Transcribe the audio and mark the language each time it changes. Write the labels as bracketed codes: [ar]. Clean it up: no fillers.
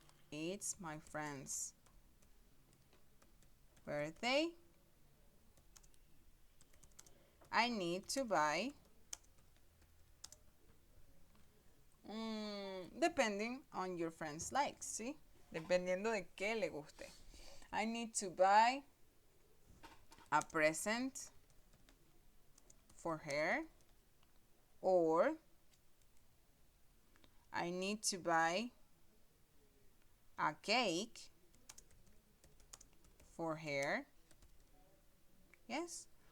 [en] It's my friend's birthday. I need to buy, depending on your friend's likes, ¿sí? [es] Dependiendo de qué le guste. [en] I need to buy a present for her, or I need to buy a cake for her. Yes?